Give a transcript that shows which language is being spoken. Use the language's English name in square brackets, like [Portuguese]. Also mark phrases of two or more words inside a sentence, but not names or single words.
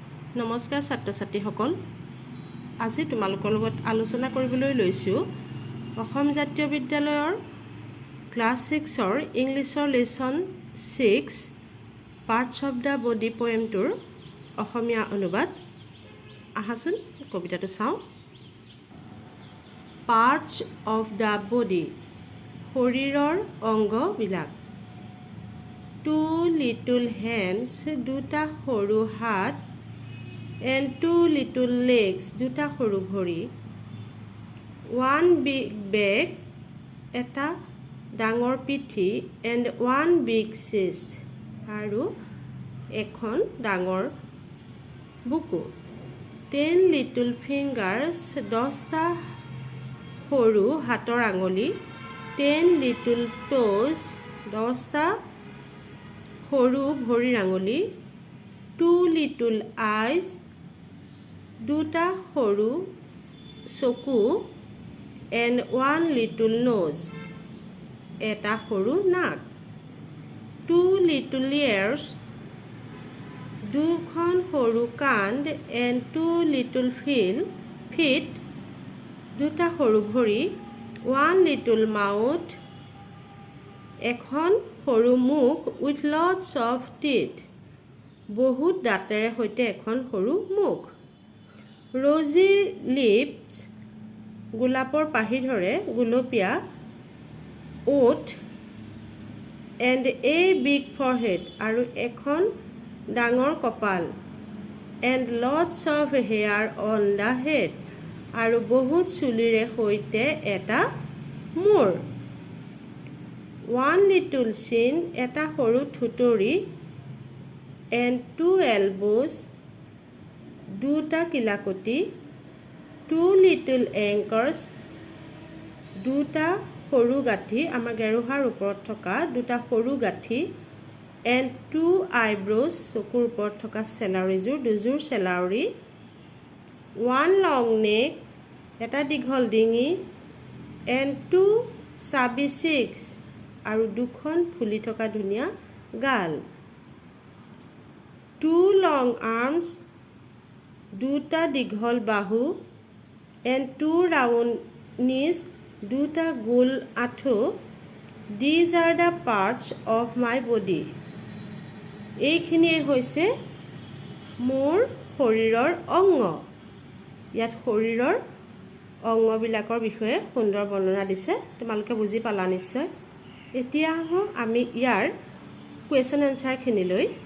[Assamese] নমস্কাৰ ছাত্ৰ ছাত্ৰীসকল, আজি তোমালোকৰ লগত আলোচনা কৰিবলৈ লৈছোঁ অসম জাতীয় বিদ্যালয়ৰ ক্লাছ 6ৰ ইংলিছৰ লেচন 6 পাৰ্টছ অফ দ্য বডি পয়েমটোৰ অসমীয়া অনুবাদ। আহাচোন কবিতাটো চাওঁ। পাৰ্টছ অফ দ্য বডি, শৰীৰৰ অংগবিলাক। [English] two little hands, [Assamese] দুটা সৰু হাত, [English] and two little legs, [Assamese] দুটা সৰু ভৰি। [English] one big back, [Assamese] এটা ডাঙৰ পিঠি, [English] and one big chest, [Assamese] আৰু এখন ডাঙৰ বুকু। [English] 10 little fingers, [Assamese] 10টা সৰু হাতৰ আঙুলি। [English] 10 little toes, [Assamese] 10টা সৰু ভৰিৰ আঙুলি। [English] 2 little eyes, [Assamese] দুটা সৰু চকু, [English] and one little nose, [Assamese] এটা সৰু নাক। [English] 2 little ears, [Assamese] দুখন সৰু কাণ, [English] and 2 little feet, [Assamese] দুটা সৰু ভৰি। [English] 1 little mouth, [Assamese] এখন সৰু মুখ, [English] with lots of teeth, [Assamese] বহুত দাঁতেৰে সৈতে এখন সৰু মুখ। [English] rosy lips, [Assamese] গোলাপৰ পাহি ধৰে, গোলপীয়া ওঠ, [English] and a big forehead, [Assamese] আৰু এখন ডাঙৰ কপাল। [English] and lots of hair on the head, [Assamese] আৰু বহুত চুলিৰে সৈতে এটা মূৰ। [English] 1 little chin, [Assamese] এটা সৰু থুতৰি, [English] and 2 elbows, [Assamese] দুটা কিলাকতি। [English] 2 little anchors, [Assamese] দুটা সৰু গাঁঠি, আমাৰ গেৰুহাৰ ওপৰত থকা দুটা সৰু গাঁঠি। [English] and 2 eyebrows, [Assamese] চকুৰ ওপৰত থকা চেলাউৰিযোৰ, দুযোৰ চেলাউৰি। [English] 1 long neck, [Assamese] এটা দীঘল ডিঙি, [English] and 2 chubby cheeks, [Assamese] আৰু দুখন ফুলি থকা ধুনীয়া গাল। [English] 2 long arms, [Assamese] দুটা দীঘল বাহু, [English] and 2 round knees, [Assamese] দুটা গোল আঁঠু। [English] These are the parts of my body, [Assamese] এইখিনিয়ে হৈছে মোৰ শৰীৰৰ অংগ। ইয়াত শৰীৰৰ অংগবিলাকৰ বিষয়ে সুন্দৰ বৰ্ণনা দিছে, তোমালোকে বুজি পালা নিশ্চয়। এতিয়া আহোঁ আমি ইয়াৰ কুৱেশ্যন এনচাৰখিনিলৈ।